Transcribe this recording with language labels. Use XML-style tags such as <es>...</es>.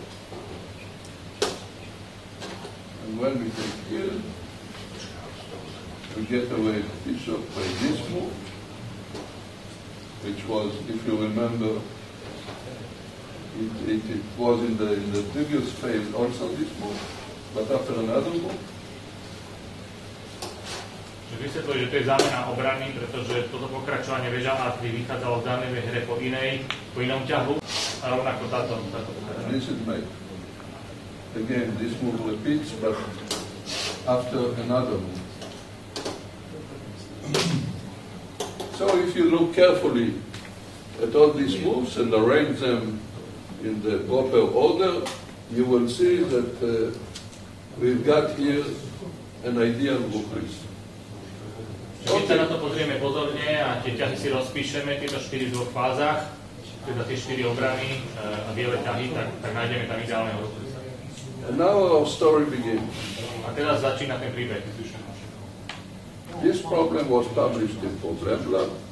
<en>And when we take here, we get away bishop by this move, which was, if you remember, it was in the previous phase also this move, but after another move.</en> <sk>Vysvetľuje, že to je zámena obrany, pretože toto pokračovanie veža A3 vychádzalo v danej hre po inom ťahu, a rovnako táto.</sk> <en>This is made. Again, this move repeats, but after another move. So if you look carefully at all these moves and arrange them in the proper order, you will see that we've got here an ideal Bucharest.</en> <sk>Keď sa na to pozrieme pozorne a tie ťahy si rozpíšeme, tieto 4 v dvoch fázach, teda tie 4 obrany a biele ťahy, tak nájdeme tam ideálneho Bucharesta.</sk> <en>And now our story begins.</en> <sk>A teraz začína ten príbeh.</sk> <en>This problem was published in Problem.</en>